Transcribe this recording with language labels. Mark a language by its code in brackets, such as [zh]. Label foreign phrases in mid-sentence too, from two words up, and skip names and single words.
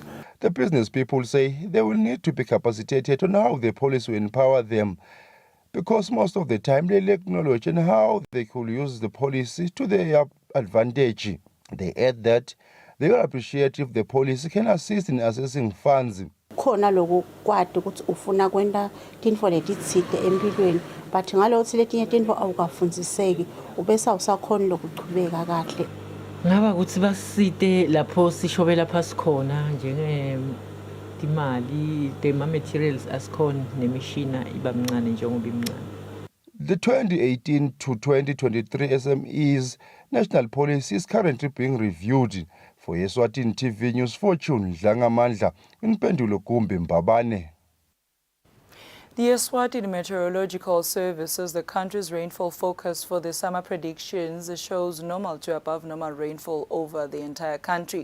[en] The business people say they will need to be capacitated on how the policy will empower them, because most of the time they lack knowledge on how they could use the policy to their advantage. They add that they will appreciate if the policy can assist in assessing funds. [ss] Khona lokho kwade ukuthi ufuna kwenda tinfo letitsite empilweni, but ngalokuthi letinye tinfo awukafundziseki ubese awusakhona lokuchubeka kahle. Ngaba ukuthi basite lapho sishobela phasi khona njenge imali, [en] the materials [ss] asikhona nemishina iba mncane njengoba imncane. [en] The 2018 to 2023 SMEs national policy is currently being reviewed. For Eswatini TV News, Fortune Dlangamandla, Impendulo Gumbi Mbabane. The Eswatini Meteorological Service says the country's rainfall forecast for the summer predictions shows normal to above normal rainfall over the entire country.